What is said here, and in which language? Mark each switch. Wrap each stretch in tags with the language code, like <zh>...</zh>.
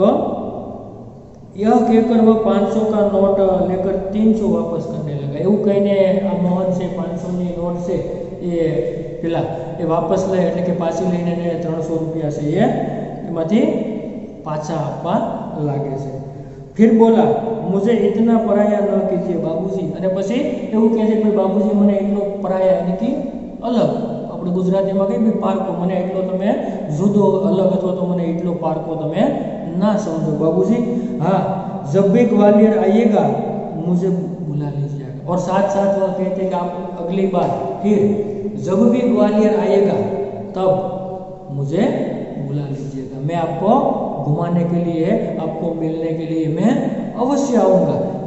<hi>तो यह कहकर वह 500 का नोट लेकर 300 वापस करने लगा।</hi> <gu>એવું કહીને આ મોહન છે 500ની નોટ છે એ વાપસ લે, એટલે કે પાછી લઈને 300 રૂપિયા છે એમાંથી પાછા આપવા લાગે છે।</gu> <hi>फिर बोला मुझे इतना पराया न कीजिए बाबूजी,</hi> <gu>અને પછી એવું કહે છે કે બાબુજી મને એટલો પરાયા એટલે કે અલગ, આપણે ગુજરાતીમાં કહીએ કે પારકો, મને એટલો તમે જુદો અલગ અથવા તો મને એટલો પારકો તમે</gu> <hi>ना समझो बाबूजी। हाँ, जब भी ग्वालियर आइएगा मुझे बुला लीजिएगा। और साथ साथ वह कहते हैं कि आप अगली बार फिर जब भी ग्वालियर आइएगा तब मुझे बुला लीजिएगा, मैं आपको घुमाने के लिए, आपको मिलने के लिए मैं अवश्य आऊँगा।</hi>